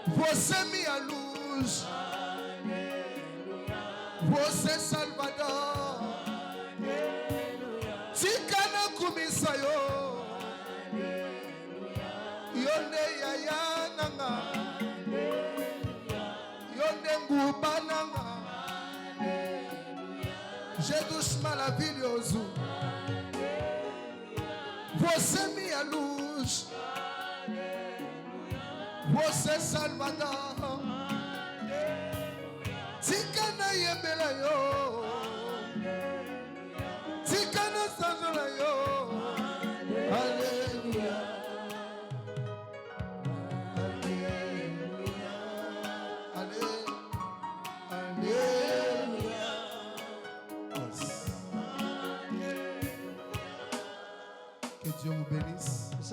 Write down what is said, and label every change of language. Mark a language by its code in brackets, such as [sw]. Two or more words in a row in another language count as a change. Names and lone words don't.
[pt] Você minha luz. Você Salvador. [ln] Tikana kumisa yo. Yonde yaya nanga. Yonde nguba nanga. [pt] Jesus maravilhoso. Você minha luz. Você Salvador. [ln] Tikana yembela yo. Tikana sanjola yo. [fr] Alléluia. Alléluia. Alléluia. Que Dieu vous bénisse.